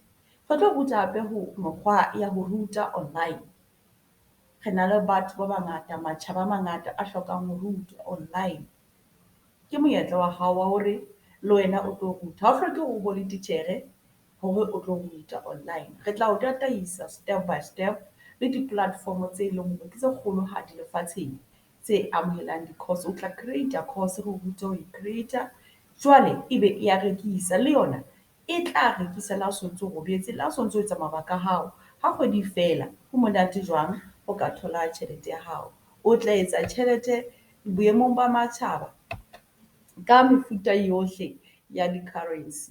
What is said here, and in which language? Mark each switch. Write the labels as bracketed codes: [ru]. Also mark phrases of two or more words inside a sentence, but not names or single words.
[st] Re tlo ruta hape ho mekgwa ya ho ruta online. Re na le batho ba bangata, matjhaba a mangata a hlokang ho rutwa online. Ke monyetla wa hao wa hore le wena o tlo ruta, ha o hloke hore o bo le titjhere hore o tlo ruta online. Re tla o tataisa [en] step by step [st] le di-platform tse leng hore ke tse kgolohadi lefatsheng tse amohelang di-course. O tla [en] creator course [st] re o rute ho e-creator, jwale ebe e ya rekisa le yona e tla rekisa le ha o so ntso robetse, le ha o so ntso etsa mabaka a hao. Ha kgwedi feela ho monate jwang o ka thola tjhelete ya hao. O tla etsa tjhelete boemong ba matjhaba ka mefuta yohle ya di-currency.